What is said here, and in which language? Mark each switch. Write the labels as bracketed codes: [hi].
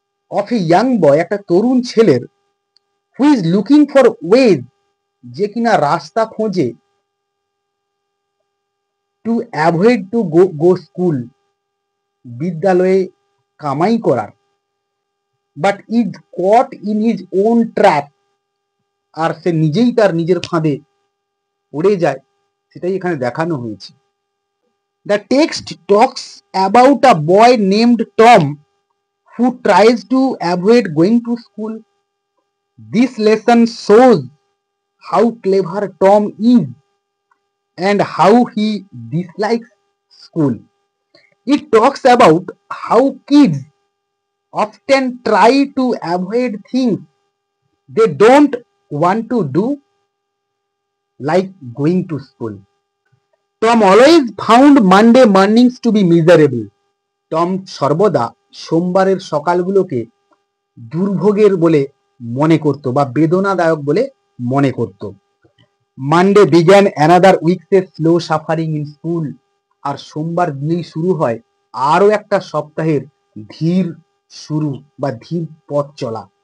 [en] of a young boy, [bn] একটা তরুণ ছেলের, [en] who is looking for ways, [bn] যে কিনা রাস্তা খোঁজে, [en] to avoid to go school, [bn] বিদ্যালয়ে কামাই করার, [en] but is caught in his own trap, [bn] আর সে নিজেই তার নিজের ফাঁদে পড়ে যায়, সেটাই এখানে দেখানো হয়েছে। [en] The text talks about a boy named Tom who tries to avoid going to school. This lesson shows how clever Tom is and how he dislikes school. It talks about how kids often try to avoid things they don't want to do, like going to school. Tom always found Monday mornings to be miserable. [bn] Tom সর্বদা সোমবারের সকালগুলোকে দুর্ভোগের বলে মনে করত বা বেদনাদায়ক বলে মনে করত। [en] Monday began another week's slow suffering in school, [bn] আর সোমবার দিয়েই শুরু হয় আরো একটা সপ্তাহের ধীর শুরু বা ধীর পথ চলা।